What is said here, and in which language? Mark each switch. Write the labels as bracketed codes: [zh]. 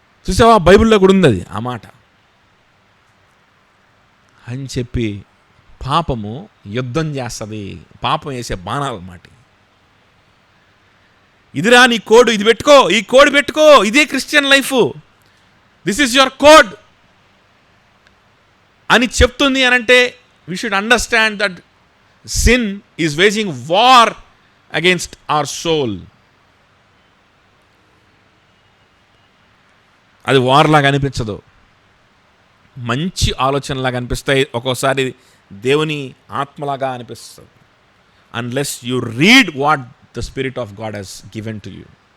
[te] చూసావా, బైబిల్లో కూడా ఉంది అది, ఆ మాట అని చెప్పి. పాపము యుద్ధం చేస్తుంది, పాపం వేసే బాణాలు మాట. ఇదిరా నీ కోడ్, ఇది పెట్టుకో, ఈ కోడ్ పెట్టుకో, ఇదే Christian life, [en] this is your code [te] అని చెప్తుంది. అని అంటే [en] We should understand that sin is waging war against our soul. [te] అది వార్ లాగా అనిపించదు, మంచి ఆలోచనలాగా అనిపిస్తాయి, ఒక్కోసారి దేవుని ఆత్మలాగా అనిపిస్తుంది. [en] Unless you read what the spirit of God he's given to you.